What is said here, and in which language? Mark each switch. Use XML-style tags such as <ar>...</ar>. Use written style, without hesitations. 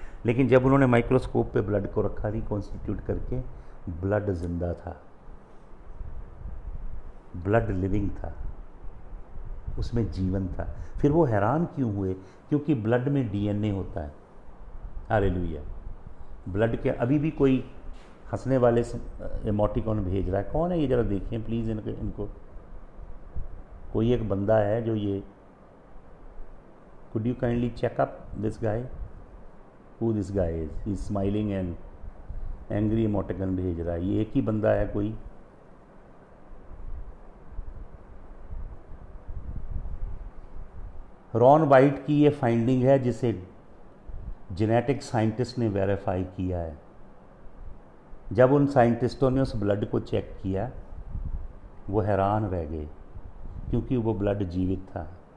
<hi>लेकिन जब उन्होंने माइक्रोस्कोप पे ब्लड को रखा रिकॉन्स्टिट्यूट करके, ब्लड जिंदा था, ब्लड लिविंग था, उसमें जीवन था। फिर वो हैरान क्यों हुए, क्योंकि ब्लड में DNA होता है। हालेलुया। ब्लड के, अभी भी कोई हंसने वाले इमोटिकॉन भेज रहा है, कौन है ये, ज़रा देखिए प्लीज़ इनको। कोई एक बंदा है जो ये,</hi> <en>could you kindly check up this guy, who this guy is, he's smiling and angry emoticon</en> <hi>भेज रहा है। ये एक ही बंदा है कोई, रॉन वाइट की ये फाइंडिंग है जिसे जेनेटिक साइंटिस्ट ने वेरीफाई किया है। जब उन साइंटिस्टों ने उस ब्लड को चेक किया, वो हैरान रह गए, क्योंकि वो ब्लड जीवित था।</hi>